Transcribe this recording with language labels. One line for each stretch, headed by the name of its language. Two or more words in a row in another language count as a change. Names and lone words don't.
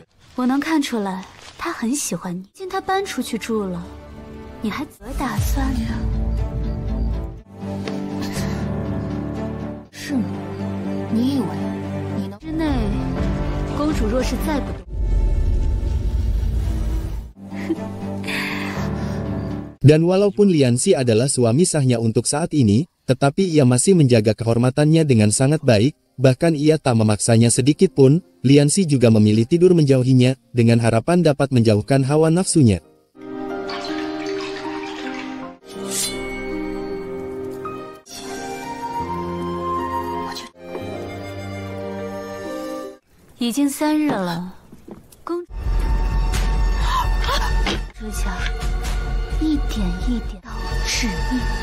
Chinese: 我能看出来，他很喜欢你。见他搬出去住了，你还怎么打算呢？是吗？你以为你能？之内，公主若是再不动，
Indonesian: Dan walaupun Lian Xi adalah suami sahnya untuk saat ini, tetapi ia masih menjaga kehormatannya dengan sangat baik, bahkan ia tak memaksanya sedikit pun. Lian Xi juga memilih tidur menjauhinya, dengan harapan dapat menjauhkan hawa nafsunya.
Chinese: 已经3日了，公主指甲一点一点到致命。